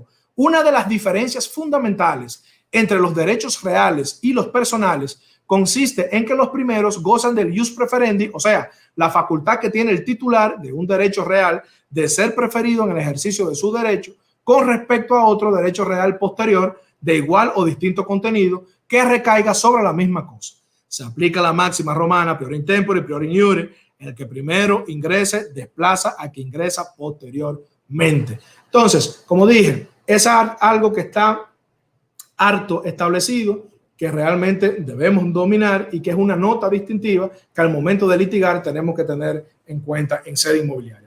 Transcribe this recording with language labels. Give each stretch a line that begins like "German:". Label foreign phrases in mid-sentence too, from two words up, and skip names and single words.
Spanish: Una de las diferencias fundamentales entre los derechos reales y los personales consiste en que los primeros gozan del
Latin: ius preferendi,
Spanish: o sea, la facultad que tiene el titular de un derecho real de ser preferido en el ejercicio de su derecho con respecto a otro derecho real posterior de igual o distinto contenido que recaiga sobre la misma cosa. Se aplica la máxima romana
Latin: prior in tempore, prior in iure.
Spanish: El que primero ingrese desplaza a quien ingresa posteriormente. Entonces, como dije, es algo que está harto establecido, que realmente debemos dominar y que es una nota distintiva que al momento de litigar tenemos que tener en cuenta en sede inmobiliaria.